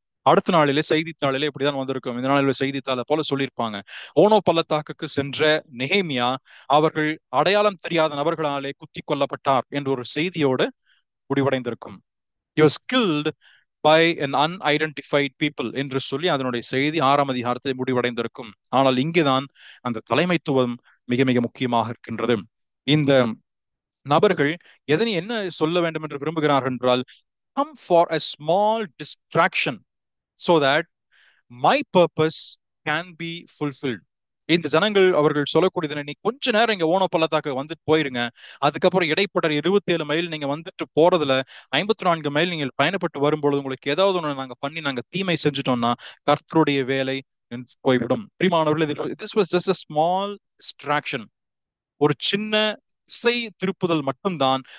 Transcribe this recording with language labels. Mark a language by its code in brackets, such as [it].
[ta] அடுத்த நாளிலே செய்தித்தாளிலே இப்படிதான் வந்திருக்கும். இந்த நாளிலே செய்தித்தாளை போல சொல்லியிருப்பாங்க, ஓனோ பள்ளத்தாக்குக்கு சென்ற நெகேமியா அவர்கள் அடையாளம் தெரியாத நபர்களாலே குத்தி கொல்லப்பட்டார் என்ற ஒரு செய்தியோடு முடிவடைந்திருக்கும். [en] He was killed by an unidentified people [ta] என்று சொல்லி அதனுடைய செய்தி 6ஆம் அதிகாரத்தை முடிவடைந்திருக்கும். ஆனால் இங்கேதான் அந்த தலைமைத்துவம் மிக மிக முக்கியமாக இருக்கின்றது. இந்த நபர்கள் என்ன சொல்ல வேண்டும் என்று விரும்புகிறார்கள் என்றால், [en] come for a small distraction so that my purpose can be fulfilled. [ta] இந்த ஜனங்கள் அவர்கள் சொல்லக்கூடியது, நீ கொஞ்ச நேரம் இங்க ஓனோ பள்ளத்தாக்கு வந்துட்டு போயிருங்க, அதுக்கப்புறம் இடைப்பட்ட 27 மைல் நீங்க வந்துட்டு போறதுல 54 மைல் நீங்கள் பயணப்பட்டு வரும்பொழுது உங்களுக்கு ஏதாவது ஒண்ணு நாங்க தீமை செஞ்சுட்டோம்னா கர்த்தருடைய வேலை போய்விடும். பிரியமானவர்களே, [en] this was just a small distraction, [ta] ஒரு சின்ன திசை திருப்புதல் மட்டும்தான்.